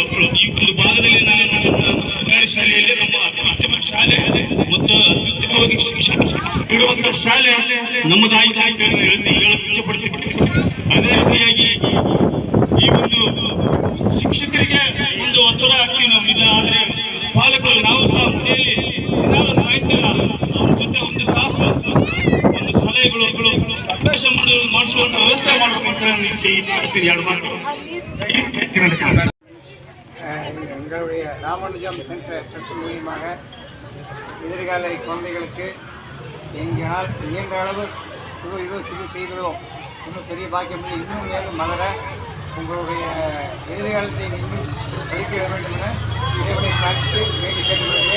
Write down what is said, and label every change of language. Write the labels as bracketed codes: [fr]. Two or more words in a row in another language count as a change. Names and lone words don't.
[kn] ಈ ಒಂದು ಭಾಗದಲ್ಲಿ ನಾನು ಸರ್ಕಾರಿ ಶಾಲೆಯಲ್ಲಿ ನಮ್ಮ ಅತ್ಯುತ್ತಮ ಶಾಲೆ ಮತ್ತು ಅತ್ಯುತ್ತಮವಾಗಿ ಶಿಕ್ಷಣ ನೀಡುವಂತಹ ಶಾಲೆ ನಮ್ಮದಾಗಿ ಇಚ್ಛೆಪಡಿಸಿಕೊಟ್ಟು, ಅದೇ ರೀತಿಯಾಗಿ ಈ ಒಂದು ಶಿಕ್ಷಕರಿಗೆ ಒಂದು ಒತ್ತಡ ಆಗ್ತೀವಿ ನಾವು ನಿಜ. ಆದರೆ ಪಾಲಕರು ನಾವು ಸಹ ಮನೆಯಲ್ಲಿ ದಿನಾಲು ಸಾಯಂಕಾಲ ಅವ್ರ ಜೊತೆ ಒಂದು ತಾಸು ಒಂದು ಸಲಹೆಗಳು ಅಭ್ಯಾಸ ಮಾಡಿಸುವಂತ ವ್ಯವಸ್ಥೆ ಮಾಡಬೇಕು ಅಂತ ನಾನು ಇಚ್ಛೆ ಎರಡು ಮಾತು. [ta] எங்களுடைய ராமானுஜம் சென்டர் ட்ரஸ்ட் மூலியமாக எதிர்கால குழந்தைகளுக்கு எங்களால் இயன்ற அளவு சிறு செய்கிறோம். இன்னும் பெரிய பாக்கியம் இன்னும் மேலும் மலர உங்களுடைய எதிர்காலத்தை இன்னும் படிக்க வேண்டும் என இறைவனை பார்த்து வேண்டி கேட்டுள்ளேன்.